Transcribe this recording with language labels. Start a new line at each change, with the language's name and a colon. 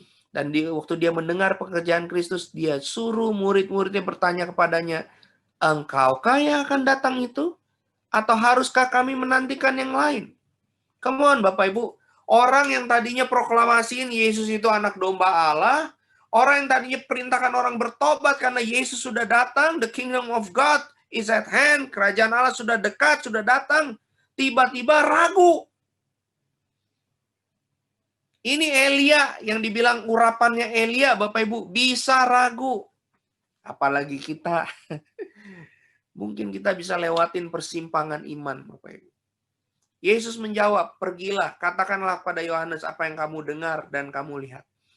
Indonesian: Dan waktu dia mendengar pekerjaan Kristus, dia suruh murid-muridnya bertanya kepadanya, engkaukah yang akan datang itu? Atau haruskah kami menantikan yang lain?
English: Come on
Indonesian: Bapak Ibu. Orang yang tadinya proklamasiin Yesus itu anak domba Allah. Orang yang tadinya perintahkan orang bertobat karena Yesus sudah datang.
English: The kingdom of God is at hand.
Indonesian: Kerajaan Allah sudah dekat, sudah datang. Tiba-tiba ragu. Ini Elia yang dibilang urapannya Elia, Bapak Ibu, bisa ragu. Apalagi kita Mungkin kita bisa lewatin persimpangan iman, Bapak Ibu. Yesus menjawab, pergilah, katakanlah pada Yohanes apa yang kamu dengar dan kamu lihat.